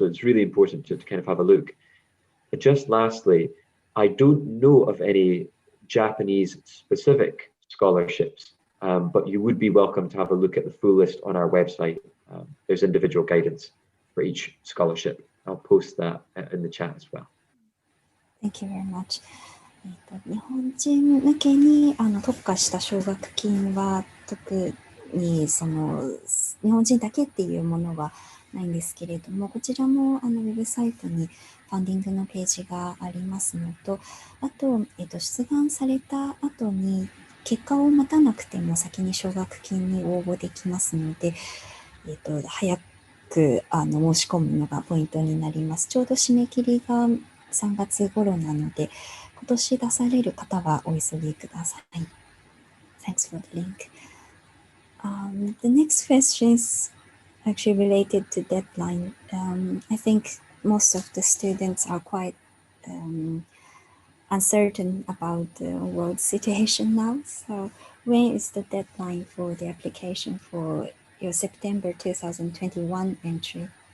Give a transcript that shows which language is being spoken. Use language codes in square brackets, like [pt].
[en] So it's really important to kind of have a look. But just lastly, I don't know of any Japanese specific scholarships, but you would be welcome to have a look at the full list on our website. There's individual guidance for each scholarship. I'll post that in the chat as well. Thank you very much. [ja] 日本人向けに特化した奨学金は特にその日本人だけっていうものはないんですけれども、こちらもウェブサイトにファンディングのページがありますのと、あと、出願された後に結果を待たなくても先に奨学金に応募できますので、早く申し込むのがポイントになります。ちょうど締め切りが3月頃なので、今年出される方はお急ぎください。 [en] Thanks for the link. The next question is actually related to deadline. I think most of the students are quite uncertain about the world situation now. So when is the deadline for the application for your September 2021 entry?